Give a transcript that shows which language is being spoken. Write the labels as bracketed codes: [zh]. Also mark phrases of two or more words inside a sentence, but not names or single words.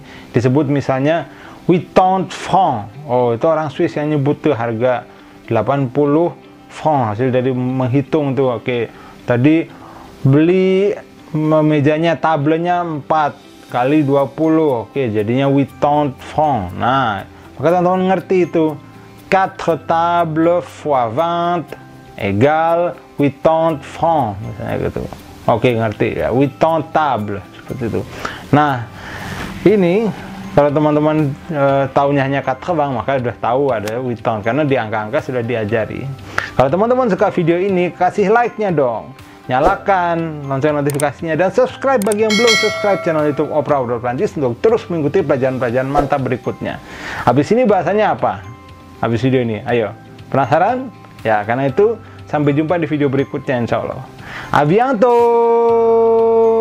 [id] Disebut misalnya 80 francs. Oh, itu orang Swiss yang nyebut tuh harga 80 francs, hasil dari menghitung tuh. Oke, tadi beli mejanya, tablenya 4 kali 20. Oke, jadinya 80 francs. Nah, maka teman-teman ngerti itu. [fr] 4 tables fois 20 égal 80 francs, [id] misalnya gitu. Oke, ngerti ya, 80 table, seperti itu. Nah, ini kalau teman-teman tahunya hanya 80, maka sudah tahu ada 80 karena di angka-angka sudah diajari. Kalau teman-teman suka video ini, kasih like-nya dong, nyalakan lonceng notifikasinya, dan subscribe bagi yang belum subscribe channel YouTube Opera Obrol Prancis untuk terus mengikuti pelajaran-pelajaran mantap berikutnya. Habis ini bahasanya apa? Habis video ini, ayo, penasaran? Ya, karena itu sampai jumpa di video berikutnya, [ar] insya Allah. [fr] A bientôt!